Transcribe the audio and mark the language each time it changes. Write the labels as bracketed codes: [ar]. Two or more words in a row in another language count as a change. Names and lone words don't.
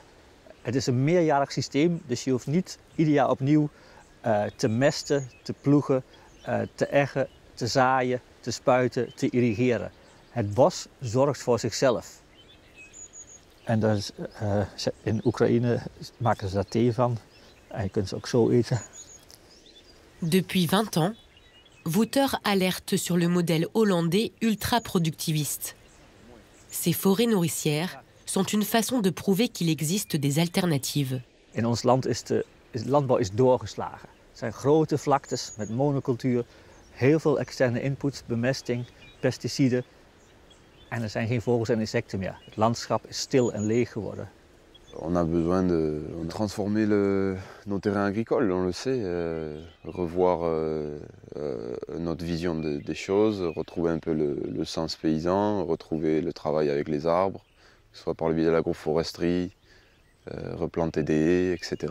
[nl] Het is een meerjarig systeem, dus je hoeft niet ieder jaar opnieuw te mesten, te ploegen, te eggen, te zaaien, te spuiten, te irrigeren. Het bos zorgt voor zichzelf. En dat is, in Oekraïne maken ze daar thee van. En je kunt ze ook zo eten. [fr] Depuis 20 ans, Wouter alerte sur le modèle hollandais ultra-productiviste. Ces forêts nourricières sont une façon de prouver qu'il existe des alternatives. [nl] In ons land is de landbouw doorgeslagen. Het zijn grote vlaktes met monocultuur, heel veel externe inputs, bemesting, pesticiden. En er zijn geen vogels en insecten meer. Het landschap is stil en leeg geworden. [fr] On a besoin de transformer nos terrains agricoles, on le sait, revoir notre vision des choses, retrouver un peu le sens paysan, retrouver le travail avec les arbres, que ce soit par le biais de l'agroforesterie, replanter des haies, etc.